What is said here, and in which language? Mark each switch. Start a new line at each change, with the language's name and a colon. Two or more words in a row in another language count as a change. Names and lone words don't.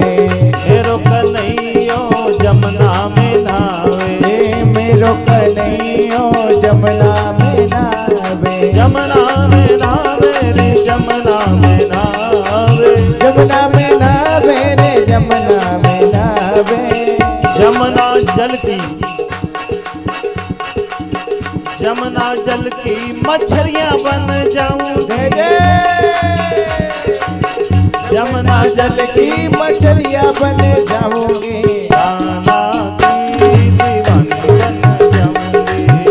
Braj: मेरो कन्हैयो जमुना में नावे, मेरो कन्हैयो जमुना में नावे, जमुना में नावे रे, जमुना में नावे, जमुना में नावे रे, जमुना में नावे,
Hindi: जमुना जल की, जमुना जल की मछलियां बन जाऊंगी, जमुना जल की मछलियां बन जाऊंगी, कान्हा की दीवानी बन जाऊंगी,